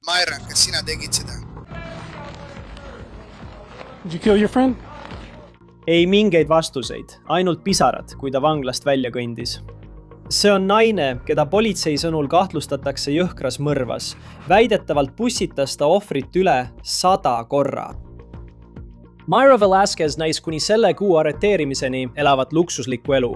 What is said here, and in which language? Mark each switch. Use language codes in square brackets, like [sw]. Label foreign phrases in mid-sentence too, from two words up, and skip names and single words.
[et] Myra, kas sina tegid seda? [en] Did you kill your friend? [et] Ei mingeid vastuseid, ainult pisarad, kui ta vanglast välja kõndis. See on naine, keda politsei sõnul kahtlustatakse jõhkras mõrvas. Väidetavalt pussitas ta ohvrit üle 100 korra. Myra Velasquez näis kuni selle kuu arreteerimiseni elavat luksuslikku elu.